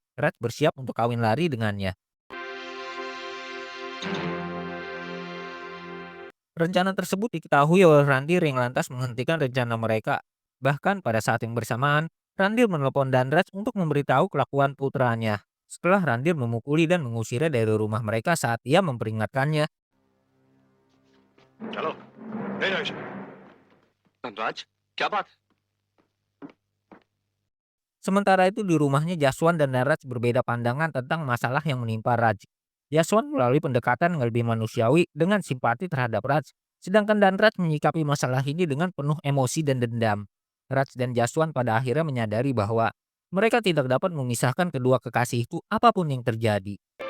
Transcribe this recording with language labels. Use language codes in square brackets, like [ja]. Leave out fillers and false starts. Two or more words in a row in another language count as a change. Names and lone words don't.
[id] Raj bersiap untuk kawin lari dengannya. Rencana tersebut diketahui oleh Randir yang lantas menghentikan rencana mereka. Bahkan pada saat yang bersamaan, Randir menelpon Danraj untuk memberitahu kelakuan putranya. Setelah Randir memukuli dan mengusirnya dari rumah mereka saat ia memperingatkannya. [hi] चलो नहीं रमेश धनराज क्या बात [id] Sementara itu di rumahnya Jaswan dan Danraj berbeda pandangan tentang masalah yang menimpa Raj. Jaswan melalui pendekatan yang lebih manusiawi dengan simpati terhadap Raj, sedangkan Danraj menyikapi masalah ini dengan penuh emosi dan dendam. Raj dan Jaswan pada akhirnya menyadari bahwa mereka tidak dapat memisahkan kedua kekasih itu apapun yang terjadi.